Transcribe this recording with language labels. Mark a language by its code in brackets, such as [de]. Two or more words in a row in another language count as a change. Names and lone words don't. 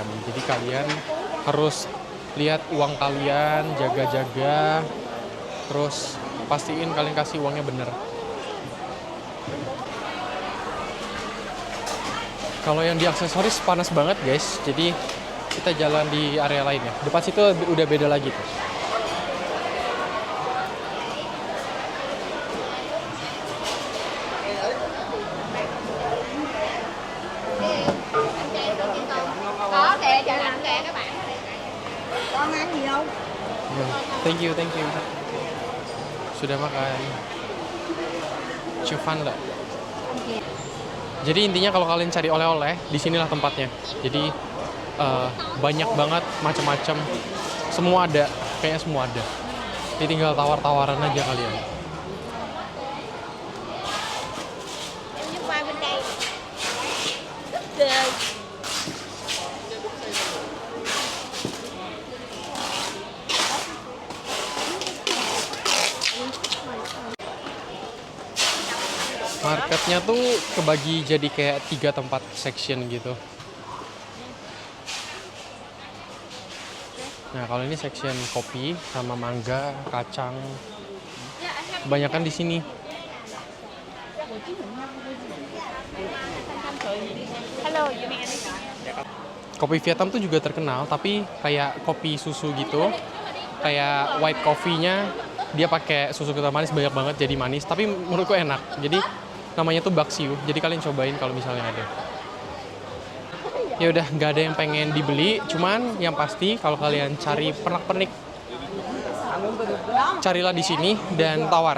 [id] Jadi kalian harus lihat uang kalian, jaga-jaga, terus pastiin kalian kasih uangnya bener. Kalau yang di aksesoris panas banget guys, jadi kita jalan di area lain ya. Depan situ udah beda lagi tuh. [vi] Có kìa, chờ lạnh kìa các bạn. Con ăn gì không? [en] Thank you, thank you. [id] Sudah makan. Cufan lah. Jadi intinya kalau kalian cari oleh-oleh, disinilah tempatnya. Jadi banyak banget macam-macam. Semua ada, kayaknya semua ada. Jadi tinggal tawar-tawaran aja kalian. [vi] Em đi qua bên đây. [en] Good. [id] Marketnya tuh kebagi jadi kayak 3 tempat section gitu. Nah kalau ini section kopi sama mangga, kacang, kebanyakan di sini. [en] Hello, you mean anything? [id] Kopi Vietnam tuh juga terkenal, tapi kayak kopi susu gitu, kayak [en] white coffee- [id] nya dia pakai susu kental manis banyak banget jadi manis, tapi menurutku enak. Jadi namanya tuh Bak Siu. Jadi kalian cobain kalau misalnya ada. Ya udah, nggak ada yang pengen dibeli, cuman yang pasti kalau kalian cari pernak-pernik, carilah di sini dan tawar.